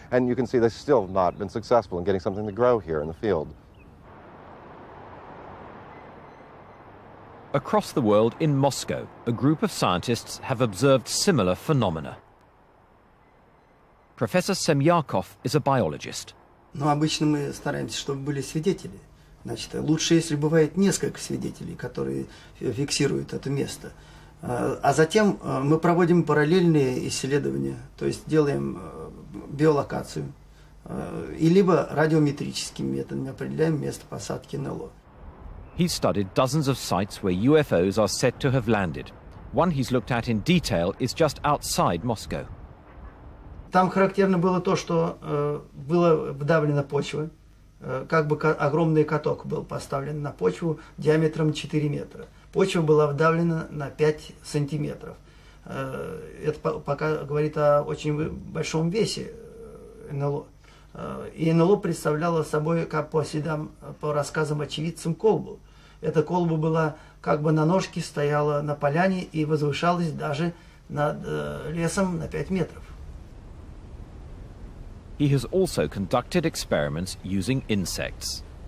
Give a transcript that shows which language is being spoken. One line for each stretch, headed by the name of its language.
English: And you can see they've still not been successful in getting something to grow here in the field. Across the world, in Moscow, a group of scientists have observed similar phenomena. Professor Semyakov is a biologist.
Russian: Но обычно мы стараемся, чтобы были свидетели. Значит, лучше, если бывает несколько свидетелей, которые фиксируют это место. А затем мы проводим параллельные исследования, то есть делаем биолокацию, и либо радиометрическим методом определяем место посадки НЛО.
English: He's studied dozens of sites where UFOs are said to have landed. One he's looked at in detail is just outside Moscow.
Russian: Там характерно было то, что была вдавлена почва, как бы огромный каток был поставлен на почву диаметром 4 метра. Почва была вдавлена на 5 сантиметров. Это пока говорит о очень большом весе НЛО. И НЛО представляло собой, как по рассказам очевидцам, колбу. Эта колба была как бы на ножке, стояла на поляне и возвышалась даже над лесом на 5 метров.
English: He has also conducted experiments using insects.